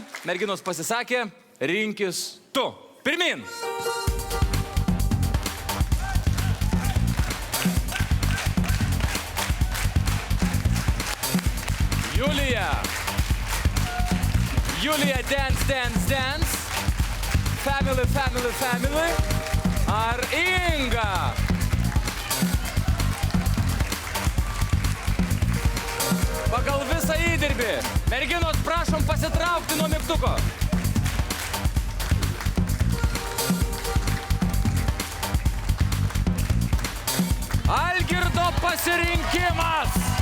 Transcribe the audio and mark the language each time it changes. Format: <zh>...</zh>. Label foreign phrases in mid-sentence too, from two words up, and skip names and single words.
<lt>Merginos pasisakė, rinkis tu. Pirmin. Julija. Julija,</lt> <en>dance, dance, dance. Family, family, family.</en> <lt>Ar Inga? Pagal visą įdirbį. Merginos, prašom pasitraukti nuo mygtuko. Algirdo pasirinkimas.</lt>